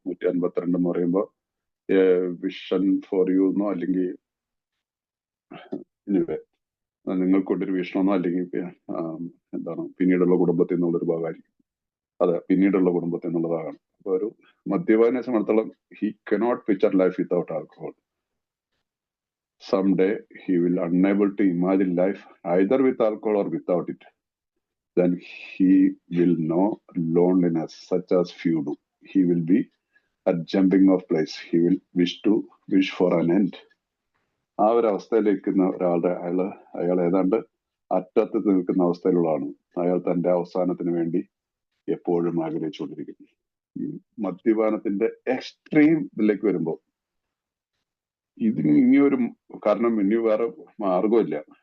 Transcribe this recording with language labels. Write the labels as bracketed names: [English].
[Malayalam] 152 എന്ന് പറയുമ്പോൾ [English] vision for you [Malayalam] എന്നോ, അല്ലെങ്കിൽ നിങ്ങൾക്കൊണ്ടൊരു വീക്ഷണമെന്നോ, അല്ലെങ്കിൽ എന്താണ് പിന്നീടുള്ള കുടുംബത്തിൽ നിന്നുള്ളൊരു ഭാഗമായിരിക്കും. അതെ, പിന്നീടുള്ള കുടുംബത്തിൽ എന്നുള്ള ഭാഗമാണ്. അപ്പൊ ഒരു മദ്യപാനെ സംബന്ധിച്ചിടത്തോളം [English] He cannot picture life without alcohol. Someday he will unable to imagine life either with alcohol or without it. Then he will know loneliness such as few do. He will be at jumping off place. He will wish for an end. [Malayalam] ആ ഒരു അവസ്ഥയിലേക്ക് ഒരാളുടെ അയാൾ ഏതാണ്ട് അറ്റത്ത് നിൽക്കുന്ന അവസ്ഥയിലുള്ളതാണ്. അയാൾ തന്റെ അവസാനത്തിന് വേണ്ടി എപ്പോഴും ആഗ്രഹിച്ചുകൊണ്ടിരിക്കുന്നു. ഈ മദ്യപാനത്തിന്റെ എക്സ്ട്രീം ഇതിലേക്ക് വരുമ്പോൾ ഇതിന് ഇനിയൊരു കാരണം ഇനി വേറെ മാർഗമില്ല.